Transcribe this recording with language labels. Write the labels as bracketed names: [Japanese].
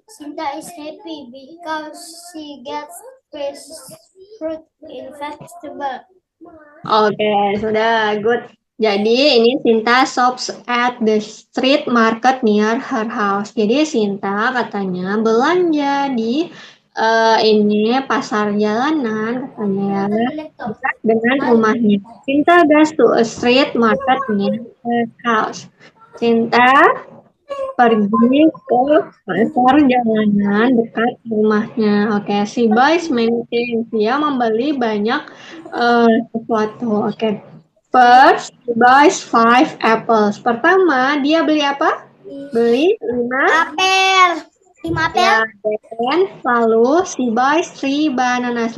[English] Sinta is happy because she gets fresh fruit in festival. [Indonesian] Oke, sudah good. Jadi ini [English] Sinta shops at the street market near her house. [Indonesian] Jadi Sinta katanya belanja di ini pasar jalanan katanya ya, dekat dengan rumahnya. [English] Sinta goes to a street market near her house. [Indonesian] Sinta pergi ke pasar jalanan dekat rumahnya. [English] Oke, she buys many things. [Indonesian] Dia membeli banyak sesuatu. Oke. [English] First, she buys 5 apples. [Indonesian] Pertama, dia beli apa? Beli 5. Apel. 5 apel. Ya, dan lalu [English] she buys 3 bananas.